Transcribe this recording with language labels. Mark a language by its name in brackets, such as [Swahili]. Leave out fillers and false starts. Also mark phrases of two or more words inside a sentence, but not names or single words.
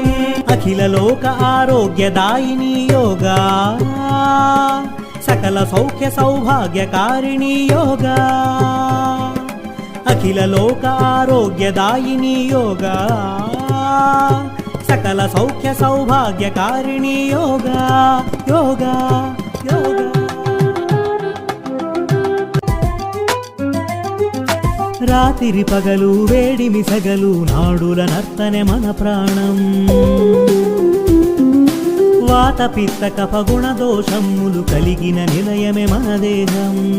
[Sanskrit] अखिल लोक आरोग्यदायिनी योगा, सकल सौख्य सौभाग्यकारिणी योगा. अखिल लोक आरोग्यदायिनी योगा, सकल सौख्य सौभाग्यकारिणी योगा. [Telugu] योगा योगा రాత్రి పగలు వేడిమి సగలు నాడుల నర్తనే మన ప్రాణం. వాత పిత్త కఫ గుణ దోషములు కలిగిన నిలయమే మన దేహం.